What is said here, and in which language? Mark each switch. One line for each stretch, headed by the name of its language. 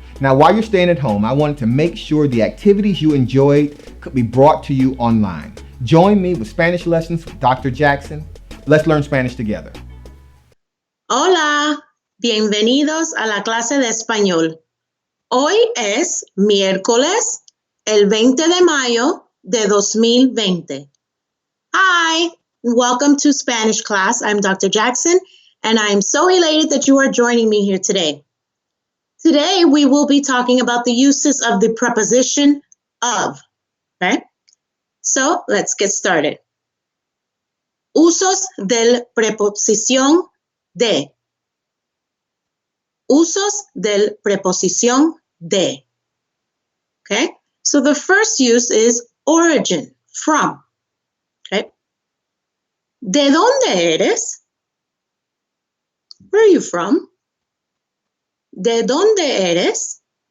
English: Now, while you're staying at home, I wanted to make sure the activities you enjoyed could be brought to you online. Join me with Spanish lessons with Dr. Jackson. Let's learn Spanish together.
Spanish: Hola, bienvenidos a la clase de español. Hoy es miércoles, el 20 de mayo de 2020.
English: Hi, welcome to Spanish class. I'm Dr. Jackson, and I am so elated that you are joining me here today. Today, we will be talking about the uses of the preposition of, okay? So, let's get started.
Spanish: Usos del preposición de. Usos del preposición de.
English: Okay, so the first use is origin, from. Okay, ¿de dónde eres? Where are you from?
Spanish: ¿De dónde eres?